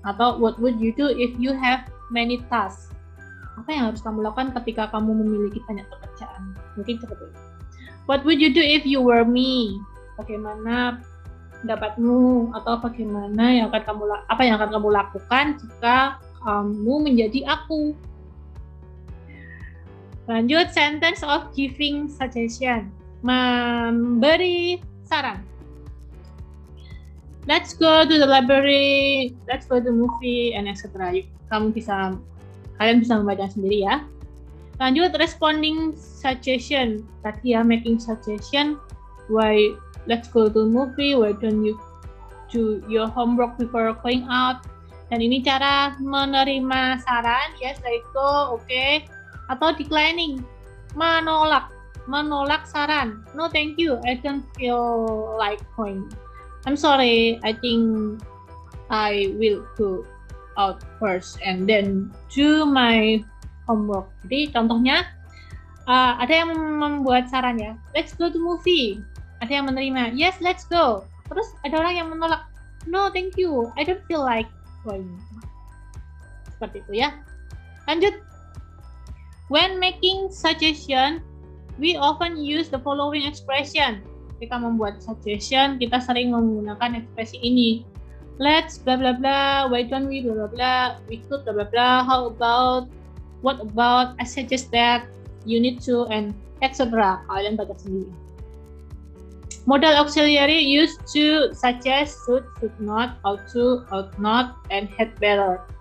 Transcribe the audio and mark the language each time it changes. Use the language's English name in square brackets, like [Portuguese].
[English] Atau what would you do if you have many tasks? [Indonesian] Apa yang harus kamu lakukan ketika kamu memiliki banyak pekerjaan? Mungkin seperti itu. [English] What would you do if you were me? [Indonesian] Bagaimana pendapatmu, atau bagaimana yang akan kamu lakukan jika kamu menjadi aku? [English] Lanjut, sentence of giving suggestion, [Indonesian] memberi saran. [English] Let's go to the library, let's go to the movie, and etc. [Indonesian] Kalian bisa membaca sendiri ya. Lanjut, responding suggestion. Tadi ya, [English] making suggestion. Why let's go to the movie, why don't you do your homework before going out? [Indonesian] Dan ini cara menerima saran, [English] yes, let it go, okay. [Indonesian] Atau declining, menolak saran. [English] No thank you, I don't feel like going. I'm sorry, I think I will go out first and then do my homework. [Indonesian] Jadi contohnya ada yang membuat saran ya, [English] let's go to movie. [Indonesian] Ada yang menerima, [English] yes let's go. [Indonesian] Terus ada orang yang menolak, [English] no thank you, I don't feel like going. [Indonesian] Seperti itu ya. Lanjut. [English] When making suggestion, we often use the following expression. [Indonesian] Ketika membuat suggestion, kita sering menggunakan ekspresi ini. [English] Let's blah blah blah, why don't we blah blah blah, we could blah blah blah, how about, what about, I suggest that, you need to, and etc. [Indonesian] Kalian baca sendiri. [English] Modal auxiliary used to suggest should not, ought to, ought not, and had better.